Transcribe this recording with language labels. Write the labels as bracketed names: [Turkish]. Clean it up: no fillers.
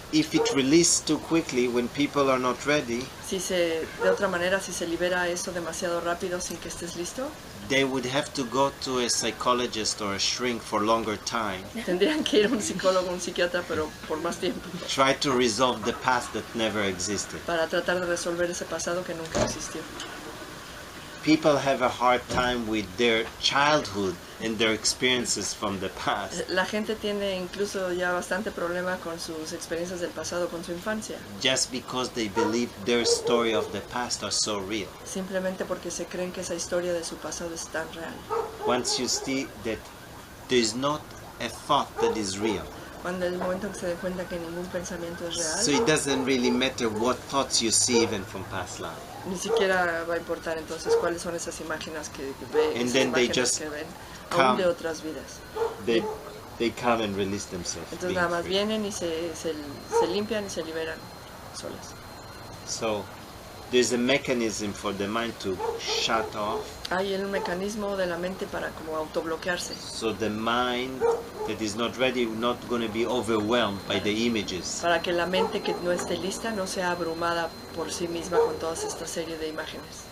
[English] if it releases too quickly when people are not ready, [Spanish] si se libera eso demasiado rápido sin que estés listo, [English] they would have to go to a psychologist or a shrink for longer time, [Spanish] tendrían que ir a un psicólogo, un psiquiatra, pero por más tiempo, [English] try to resolve the past that never existed. [Spanish] para tratar de resolver ese pasado que nunca existió. [English] People have a hard time with their childhood and their experiences from the past, [Spanish] La gente tiene incluso ya bastante problema con sus experiencias del pasado, con su infancia, [English] just because they believe their story of the past are so real. [Spanish] simplemente porque se creen que esa historia de su pasado es tan real. [English] Once you see that there is not a thought that is real, [Spanish] Cuando el momento que se den cuenta que ningún pensamiento es [English] so [Spanish] real, [English] it doesn't really matter what thoughts you see even from past life. [Spanish] ni siquiera va a importar entonces cuáles son esas imágenes que ven, [English] And [Spanish] esas [English] then they [Spanish] imágenes [English] just [Spanish] que ven, [English] come. [Spanish] aún de otras vidas. [English] They come and release themselves. [Spanish] Entonces [English] being [Spanish] nada más [English] free. [Spanish] vienen y se limpian y se liberan solas. [English] So there's a mechanism for the mind to shut off, [Spanish] Hay un mecanismo de la mente para como autobloquearse, [English] so the mind that is not ready not going to be overwhelmed by the images. [Spanish] para que la mente que no esté lista no sea abrumada por sí misma con toda esta serie de imágenes.